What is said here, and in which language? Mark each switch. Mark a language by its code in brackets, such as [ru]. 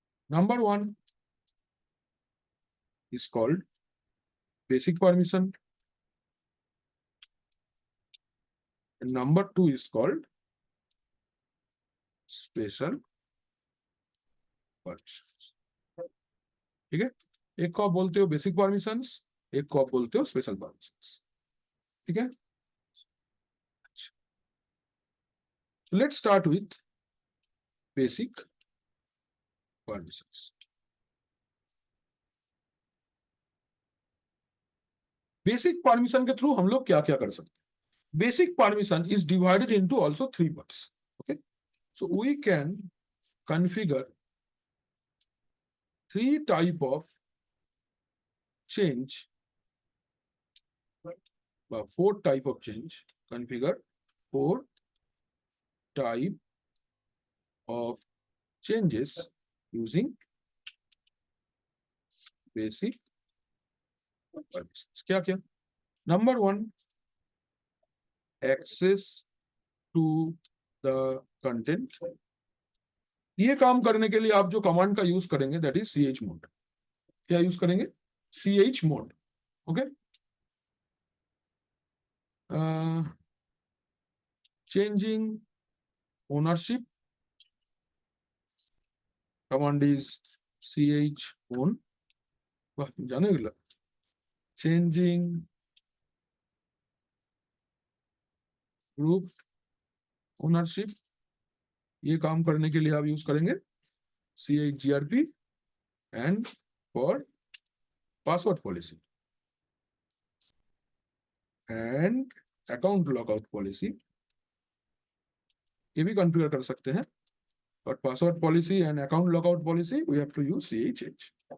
[en] Number 1 is called basic permission, and number 2 is called special permissions. [hi] ठीक है, एक को आप बोलते हो बेसिक परमिशंस, एक को आप बोलते हो स्पेशल परमिशंस। [en] ठीक है, let's start with basic permissions. Basic permission के थ्रू हम लोग क्या क्या कर सकते हैं? Basic permission is divided into also 3 parts. Okay, so we can configure 3 type of change, 4 type of change, configure 4 type of changes using basic permissions. [hi] क्या क्या? [en] Number 1, access to the content. [hi] ये काम करने के लिए आप जो कमांड का यूज करेंगे [en] That is chmod। [hi] क्या यूज करेंगे? chmod। [en] Okay, changing ownership command is chown। [hi] वाह, जाने गया। [en] changing group ownership, [hi] ये काम करने के लिए आप यूज करेंगे chgrp। [en] and for password policy and account logout policy, [hi] ये भी कॉन्फ़िगर कर सकते हैं, [en] But password policy and account logout policy we have to use chh।